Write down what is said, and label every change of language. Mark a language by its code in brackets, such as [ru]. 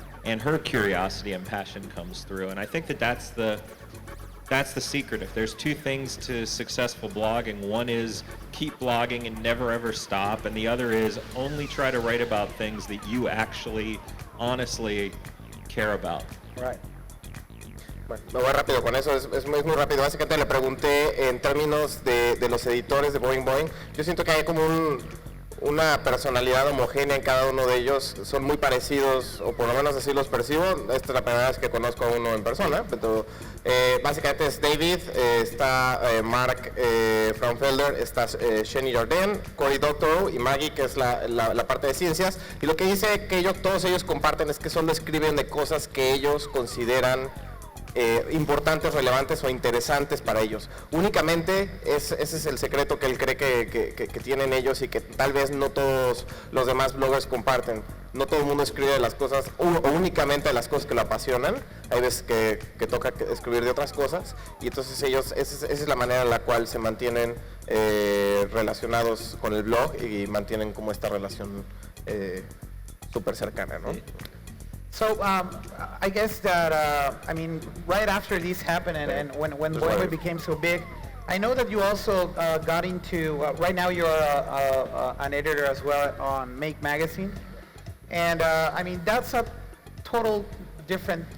[en] And her curiosity and passion comes through. And I think that's the secret. If there's two things to successful blogging, one is keep blogging and never ever stop, and the other is only try to write about things that you actually honestly care about. Right. [es] Bueno, me voy rápido con eso, es muy rápido. Básicamente le pregunté en términos de los editores de Boing Boing. Yo siento que hay como una personalidad homogénea en cada uno de ellos. Son muy parecidos, o por lo menos así los percibo. Esta es la primera vez que conozco a uno en persona. Pero, básicamente es David, está Mark Frauenfelder, está Shenny Jardin, Cory Doctorow y Maggie, que es la parte de ciencias. Y lo que dice que todos ellos comparten es que solo escriben de cosas que ellos consideran importantes, relevantes o interesantes para ellos. Únicamente ese es el secreto que él cree que tienen ellos y que tal vez no todos los demás bloggers comparten. No todo el mundo escribe de las cosas, o únicamente de las cosas que lo apasionan. Hay veces que toca escribir de otras cosas, y entonces ellos, esa es la manera en la cual se mantienen relacionados con el blog y mantienen como esta relación súper cercana, ¿no? [en] So I guess that right after this happened and when Boing Boing became so big, I know that you also got into. Right now, you're an editor as well on Make Magazine, and that's a total different